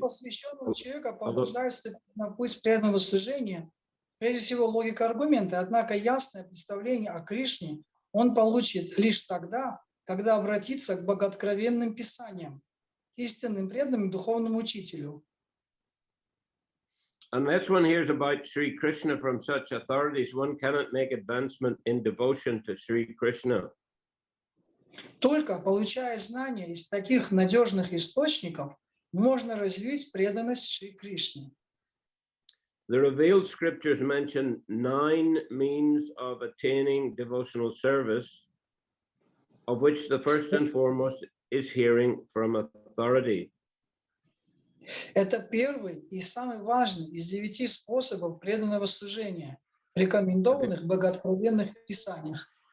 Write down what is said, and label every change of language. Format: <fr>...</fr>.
<ru>Посвященного человека побуждает на путь преданного служения, прежде всего логика аргумента, однако ясное представление о Кришне он получит лишь тогда, когда обратится к богооткровенным писаниям, истинным преданным духовному учителю.</ru> <en>Unless one hears about Sri Krishna from such authorities, one cannot make advancement in devotion to Sri Krishna.</en> <ru>Только получая знания из таких надежных источников, можно развить преданность Шри Кришне.</ru> <en>The revealed scriptures mention 9 means of attaining devotional service, of which the first and foremost is hearing from authority.</en> <ru>Это первый и самый важный из 9 способов преданного служения, рекомендованных в богооткровенных писаниях.</ru>